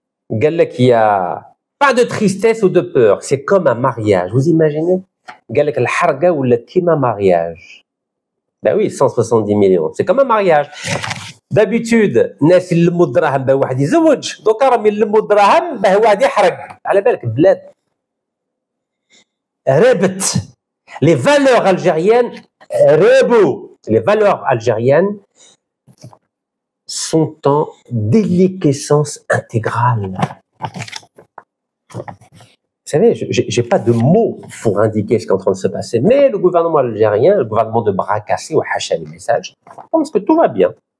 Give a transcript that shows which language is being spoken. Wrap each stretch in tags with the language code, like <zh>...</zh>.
<fr>Il y a pas de tristesse ou de peur, c'est comme un mariage. Vous imaginez? Le harga ou le kima mariage. Ben oui, 170 millions, c'est comme un mariage. D'habitude,</fr> <ar>الناس يلموا الدراهم باه واحد يزوج، دوكا راهم يلموا الدراهم باه واحد يحرق. على بالك بلاد رابت.</ar> <fr>Les valeurs algériennes</fr> <ar>رابوا.</ar> <fr>Les valeurs algériennes sont en déliquescence intégrale. Vous savez, je n'ai pas de mots pour indiquer ce qui est en train de se passer, mais le gouvernement algérien, le gouvernement de bras cassés, ou hacha les messages, pense que tout va bien.</fr>